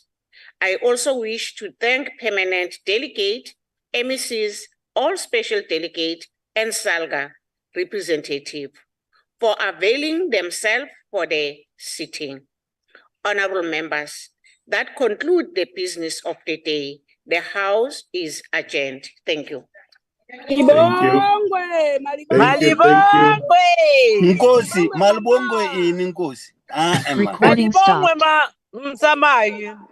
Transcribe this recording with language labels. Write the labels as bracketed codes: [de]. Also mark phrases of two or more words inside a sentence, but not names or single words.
[en] I also wish to thank Permanent Delegate, MECs, all Special Delegate, and SALGA representative for availing themselves for the sitting. Honorable members, that concludes the business of the day. The House is adjourned. Thank you. [zu] Malibongwe, Nkosi, malibongwe ini Nkosi. [en] Recording stopped. Msamayi.